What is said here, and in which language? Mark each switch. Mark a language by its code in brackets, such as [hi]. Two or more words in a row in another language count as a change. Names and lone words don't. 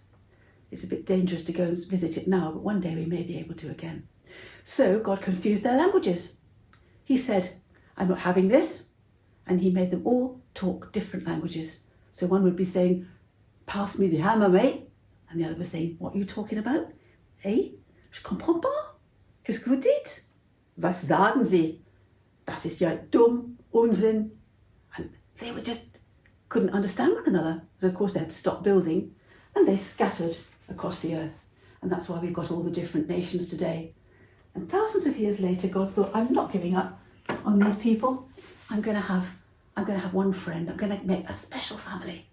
[en] It's a bit dangerous to go and visit it now, but one day we may be able to again. So God confused their languages. He said, I'm not having this. And he made them all talk different languages. So one would be saying, pass me the hammer, mate. And the other was saying, what are you talking about? [fr] Hey, je comprends pas. Qu'est-ce que vous dites? [de] Was sagen Sie? Das ist ja dumm, Unsinn. [en] And they couldn't understand one another. So of course they had to stop building, and they scattered across the earth. And that's why we've got all the different nations today. And thousands of years later, God thought, I'm not giving up on these people. I'm going to have one friend. I'm going to make a special family.